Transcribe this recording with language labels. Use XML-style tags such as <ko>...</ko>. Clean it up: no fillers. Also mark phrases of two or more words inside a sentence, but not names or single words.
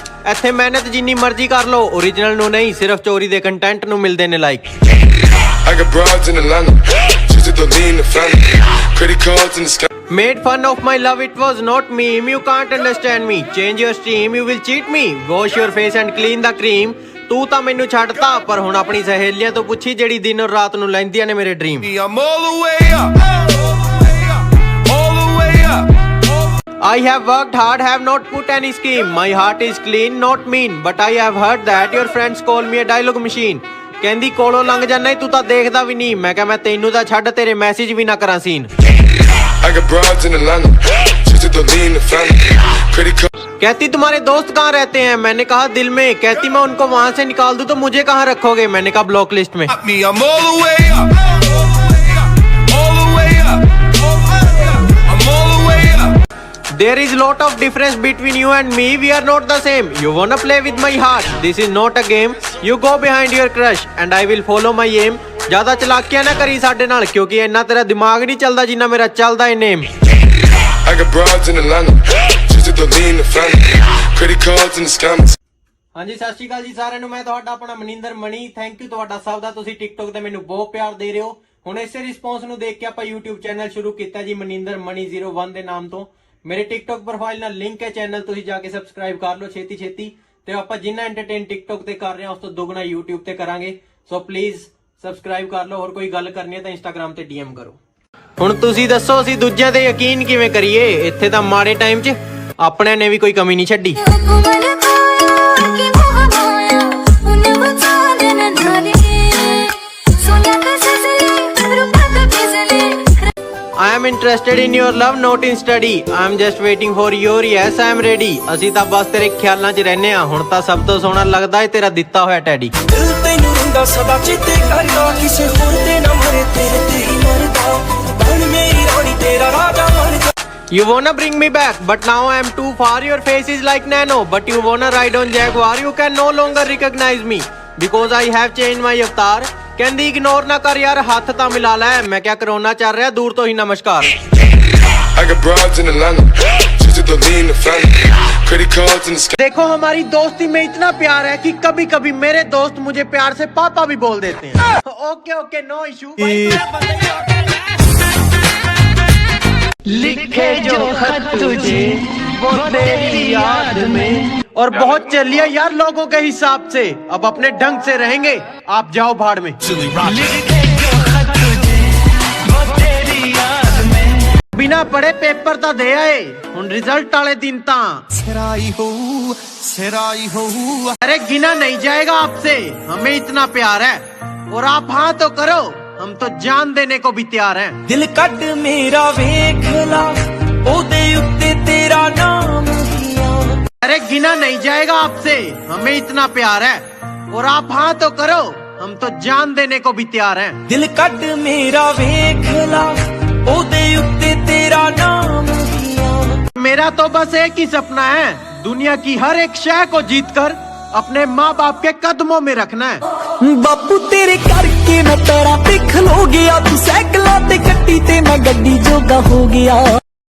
<pa>ਇੱਥੇ ਮਿਹਨਤ ਜਿੰਨੀ ਮਰਜ਼ੀ ਕਰ ਲੋ, ओरिजिनल ਨੂੰ ਨਹੀਂ, ਸਿਰਫ਼ ਚੋਰੀ ਦੇ ਕੰਟੈਂਟ ਨੂੰ ਮਿਲਦੇ ਨੇ ਲਾਈਕ।</pa> <en>I got broads in Atlanta, just to lean the family. Credit cards in the scams. Made fun of my love, it was not meme. You can't understand me. Change your stream, you will cheat me. Wash your face and clean the cream.</en> <pa>ਤੂੰ ਤਾਂ ਮੈਨੂੰ ਛੱਡਤਾ, ਪਰ ਹੁਣ ਆਪਣੀ ਸਹੇਲੀਆਂ ਤੋਂ ਪੁੱਛੀ ਜਿਹੜੀ ਦਿਨ ਔਰ ਰਾਤ ਨੂੰ ਲੈਂਦੀਆਂ ਨੇ ਮੇਰੇ ਡ੍ਰੀਮ।</pa> <en>I'm all the way up, all the way up. I have worked hard, have not put any scheme. My heart is clean, not mean. But I have heard that your friends call me a dialogue machine.</en> <pa>ਕਹਿੰਦੀ ਕੋਲੋਂ ਲੰਘ ਜਾਣਾ ਤੂੰ ਤਾਂ ਦੇਖਦਾ ਵੀ ਨਹੀਂ। ਮੈਂ ਕਿਹਾ ਮੈਂ ਤੈਨੂੰ ਤਾਂ ਛੱਡ, ਤੇਰੇ ਮੈਸੇਜ ਵੀ ਨਾ ਕਰਾਂ ਸੀਨ।</pa> <en>I got broads in Atlanta, just to lean the family. Credit cards.</en> <hi>कहती तुम्हारे दोस्त कहाँ रहते हैं? मैंने कहा दिल में। कहती मैं उनको वहां से निकाल दूं तो मुझे कहाँ रखोगे? मैंने कहा ब्लॉक लिस्ट में।</hi> <en>Me, I'm all the way up, all the way up, I'm all the way up. There is lot of difference between you and me. We are not the same. You wanna play with my heart? This is not a game. You go behind your crush and I will follow my aim.</en> <pa>ਜ਼ਿਆਦਾ ਚਲਾਕੀਆਂ ਨਾ ਕਰੀ ਸਾਡੇ ਨਾਲ, ਕਿਉਂਕਿ ਇੰਨਾ ਤੇਰਾ ਦਿਮਾਗ ਨਹੀਂ ਚੱਲਦਾ ਜਿੰਨਾ ਮੇਰਾ ਚੱਲਦਾ ਹੈ ਨੇਮ।</pa> <en>I got broads in Atlanta, just to lean the family. Credit cards in the scams.</en> <pa>ਹਾਂਜੀ ਸਤਿ ਸ਼੍ਰੀ ਅਕਾਲ ਜੀ ਸਾਰਿਆਂ ਨੂੰ। ਮੈਂ ਤੁਹਾਡਾ ਆਪਣਾ ਮਨਿੰਦਰ ਮਣੀ।</pa> <en>thank you</en> <pa>ਤੁਹਾਡਾ ਸਭ ਦਾ। ਤੁਸੀਂ TikTok ਤੇ ਮੈਨੂੰ ਬਹੁਤ ਪਿਆਰ ਦੇ ਰਹੇ ਹੋ। ਹੁਣ ਇਸੇ ਰਿਸਪੌਂਸ ਨੂੰ ਦੇਖ ਕੇ ਆਪਾਂ YouTube ਚੈਨਲ ਸ਼ੁਰੂ ਕੀਤਾ ਜੀ, ਮਨਿੰਦਰ ਮਣੀ 01 ਦੇ ਨਾਮ ਤੋਂ। ਮੇਰੇ TikTok ਪ੍ਰੋਫਾਈਲ ਨਾਲ ਲਿੰਕ ਹੈ ਚੈਨਲ, ਤੁਸੀਂ ਜਾ ਕੇ ਸਬਸਕ੍ਰਾਈਬ ਕਰ ਲਓ ਛੇਤੀ ਛੇਤੀ। ਤੇ ਆਪਾਂ ਜਿੰਨਾ ਐਂਟਰਟੇਨ TikTok ਤੇ ਕਰ ਰਹੇ ਹਾਂ ਉਸ ਤੋਂ ਦੁੱਗਣਾ YouTube ਤੇ ਕਰਾਂਗੇ।</pa> <en>so please</en> <pa>ਸਬਸਕ੍ਰਾਈਬ ਕਰ ਲਓ। ਹੋਰ ਕੋਈ ਗੱਲ ਕਰਨੀ ਹੈ ਤਾਂ ਇੰਸਟਾਗ੍ਰam ਤੇ DM ਕਰੋ। ਹੁਣ ਤੁਸੀਂ ਦੱਸੋ ਅਸੀਂ ਦੂਜਿਆਂ ਤੇ ਯਕੀਨ ਕਿਵੇਂ ਕਰੀਏ? ਇੱਥੇ ਤਾਂ ਮਾੜੇ ਟਾਈਮ 'ਚ ਆਪਣਿਆਂ ਨੇ ਵੀ ਕੋਈ ਕਮੀ ਨਹੀਂ ਛੱਡੀ।</pa> <en>I am interested in your love, not in study. I am just waiting for your yes, I am ready.</en> <pa>ਅਸੀਂ ਤਾਂ ਬਸ ਤੇਰੇ ਖਿਆਲਾਂ 'ਚ ਰਹਿੰਦੇ ਆ। ਹੁਣ ਤਾਂ ਸਭ ਤੋਂ ਸੋਹਣਾ ਲੱਗਦਾ ਏ ਤੇਰਾ ਦਿੱਤਾ ਹੋਇਆ ਟੈਡੀ। ਦਿਲ ਤੈਨੂੰ ਰੰਦਾ ਸਦਾ ਚੇਤੇ ਕਰਦਾ, ਕਿਸੇ ਹੋਰ ਤੇ ਨਾ ਮਰੇ, ਤੇਰੇ ਤੇ ਹੀ ਮਰਦਾ। ਬਣ ਮੇਰੀ ਰਾਣੀ ਤੇਰਾ ਰਾਜਾ ਬਣ ਜਾ।</pa> <en>You wanna bring me back, but now I am too far. Your face is like nano, but you wanna ride on Jaguar. You can no longer recognize me because I have changed my avatar.</en> <pa>ਕਹਿੰਦੀ ਇਗਨੋਰ ਨਾ ਕਰ ਯਾਰ, ਹੱਥ ਤਾਂ ਮਿਲਾ ਲੈ। ਮੈਂ ਕਿਹਾ ਕਰੋਨਾ ਚੱਲ ਰਿਹਾ, ਦੂਰ ਤੋਂ ਹੀ ਨਮਸਕਾਰ।</pa> <en>I got broads in Atlanta, just to lean the family. Credit cards in the sky.</en> <hi>देखो हमारी दोस्ती में इतना प्यार है कि कभी कभी मेरे दोस्त मुझे प्यार से पापा भी बोल देते हैं।</hi> <en>okay okay, no issue.</en> <hi>लिखे जो खत तुझे वो तेरी याद में। और बहुत चलिए यार लोगों के हिसाब से, अब अपने ढंग से रहेंगे। आप जाओ भाड़ में। बिना पढ़े पेपर तो दे आए,</hi> <pa>ਹੁਣ ਰਿਜ਼ਲਟ ਵਾਲੇ ਦਿਨ ਤਾਂ ਸਿਰਾਈ ਹੋਊ</pa> <hi>अरे गिना नहीं जाएगा आपसे, हमें इतना प्यार है। और आप हाँ तो करो, हम तो जान देने को भी तैयार हैं।</hi> <pa>ਦਿਲ ਕੱਢ ਮੇਰਾ ਵੇਖ ਲਾ, ਉਹਦੇ ਉੱਤੇ ਤੇਰਾ ਨਾਮ ਲਿਆ।</pa> <hi>अरे गिना नहीं जाएगा आपसे, हमें इतना प्यार है। और आप हाँ तो करो, हम तो जान देने को भी तैयार हैं।</hi> <pa>ਦਿਲ ਕੱਢ ਮੇਰਾ ਵੇਖ ਲਾ, ਉਹਦੇ ਉੱਤੇ ਤੇਰਾ ਨਾਮ ਲਿਆ।</pa> <hi>मेरा तो बस एक ही सपना है, दुनिया की हर एक शय को जीतकर अपने माँ बाप के कदमों में रखना है।</hi> <pa>ਬਾਪੂ ਤੇਰੇ ਕਰਕੇ ਮੈਂ ਤੇਰਾ ਪਿੱਖ ਹੋ ਗਿਆ, ਤੂੰ ਸਾਈਕਲਾਂ ਤੇ ਗੱਡੀ ਤੇ ਮੈਂ ਗੱਡੀ ਜੋਗਾ ਹੋ ਗਿਆ।</pa>